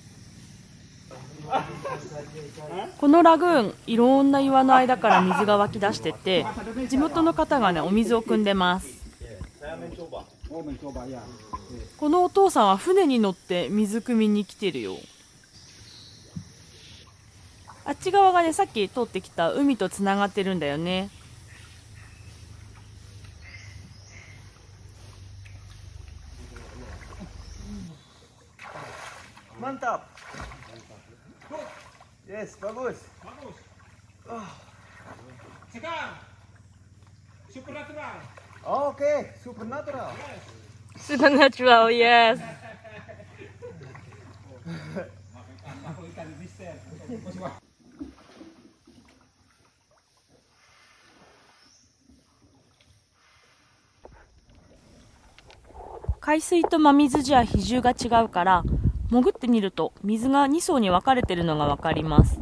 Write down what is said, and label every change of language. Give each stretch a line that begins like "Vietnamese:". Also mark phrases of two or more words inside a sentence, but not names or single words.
Japanese: このラグーン、いろんな岩の間から水が湧き出してて、地元の方がねお水を汲んでます。このお父さんは船に乗って水汲みに来てるよ。あっち側がねさっき通ってきた海とつながってるんだよね。
Indonesian: Mantap. Yes, bagus. Sekarang supernatural.
English: Oh, okay, supernatural. Supernatural, yes.
Indonesian: Aku ikan mister.
Japanese: 海水と真水じゃ比重が違うから、潜ってみると水が2層に分かれてるのが分かります。